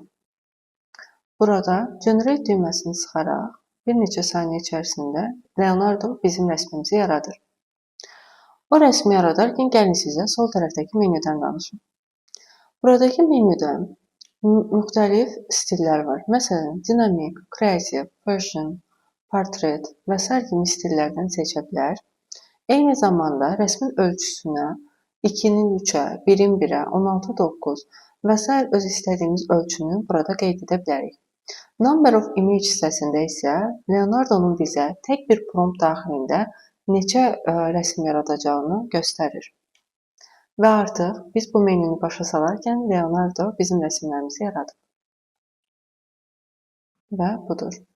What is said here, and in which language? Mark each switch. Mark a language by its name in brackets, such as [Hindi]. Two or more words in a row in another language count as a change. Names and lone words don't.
[Azerbaijani] Burada Generate düyməsini sıxaraq bir neçə saniyə içərisində Leonardo bizim rəsmimizi yaradır. O rəsmi yaradarkən gəlin sizə sol tərəfdəki menyudan danışım. Buradakı menyuda müxtəlif stillər var. Məsələn, dinamik, [English] creative, version, portrait və s. [Azerbaijani] kimi stillərdən seçə bilər. Eyni zamanda rəsmin ölçüsünə 2-nin 3-ə, 1-in 1-ə, 16:9 və s. öz istədiyimiz ölçünü burada qeyd edə bilərik. [English] Number of image [Azerbaijani] hissəsində isə Leonardo'nun bizə tək bir prompt daxilində neçə rəsm yaradacağını göstərir. Və artıq biz bu menyunu başa salarkən Leonardo bizim rəsmlərimizi yaradır. Və budur.